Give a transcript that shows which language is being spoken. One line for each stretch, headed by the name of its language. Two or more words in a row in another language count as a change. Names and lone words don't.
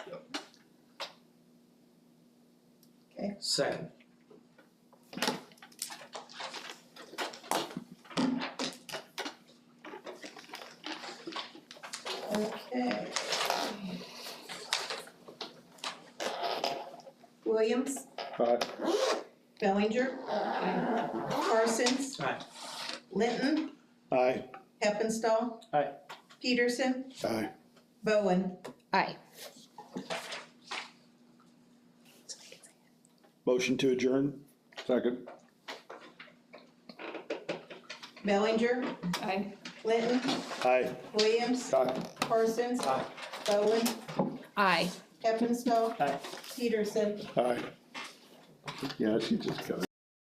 English: Okay. Second. Okay. Williams, Aye. Bellinger, Parsons, Aye. Linton, Aye. Heppenstall. Aye. Peterson, Aye. Bowen. Aye. Motion to adjourn? Second. Bellinger, Aye. Linton, Aye. Williams, Aye. Parsons, Aye. Bowen, Aye. Heppenstall. Aye. Peterson. Aye. Yeah, she just got it.